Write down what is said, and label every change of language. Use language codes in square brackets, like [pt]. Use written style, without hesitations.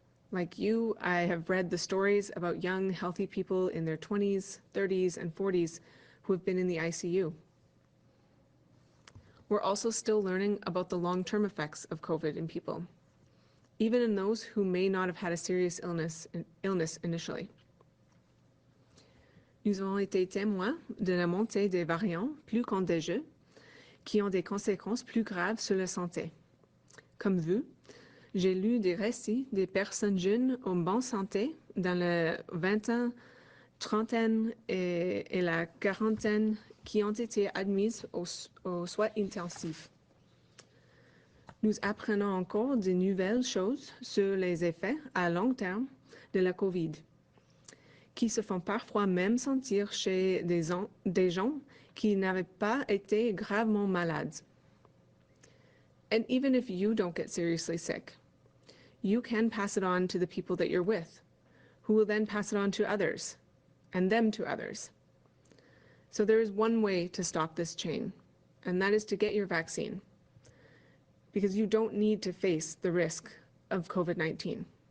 [en] Like you, I have read the stories about young, healthy people in their 20s, 30s, and 40s who have been in the ICU. we're also still learning about the long-term effects of COVID in people, even in those who may not have had a serious illness initially. [fr] Nous avons été témoins de la montée des variants plus contagieux qui ont des conséquences plus graves sur la santé. Comme vous, j'ai lu des récits des personnes jeunes en bonne santé dans la vingtaine, trentaine et la quarantaine qui ont été admises aux soins intensifs. Nous apprenons encore de nouvelles choses sur les effets à long terme de la COVID, qui se font parfois même sentir chez des gens qui n'avaient pas été gravement malades. [en] And even if you don't get seriously sick, you can pass it on to the people that you're with, who will then pass it on to others, and them to others. So there is one way to stop this chain, and that is to get your vaccine, because you don't need to face the risk of COVID-19.